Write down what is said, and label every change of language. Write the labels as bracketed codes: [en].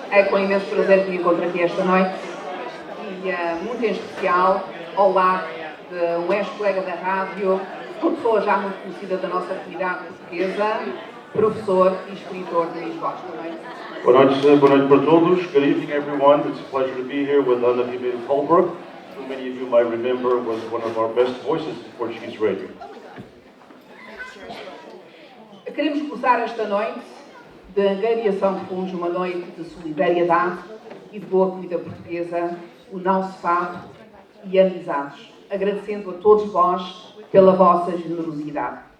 [pt] É com imenso prazer que me encontro aqui esta noite e muito em especial ao lado de um ex-colega da rádio, uma pessoa já muito conhecida da nossa atividade portuguesa, professor e escritor de Lisboa. Boa noite para todos. [en] Good evening, everyone. It's a pleasure to be here with Ana Ribeiro Holbrook, who many of you might remember was one of our best voices in Portuguese radio. [pt] Queremos começar esta noite de angariação de fundos, uma noite de solidariedade e de boa comida portuguesa, o nosso fado e amizades, agradecendo a todos vós pela vossa generosidade.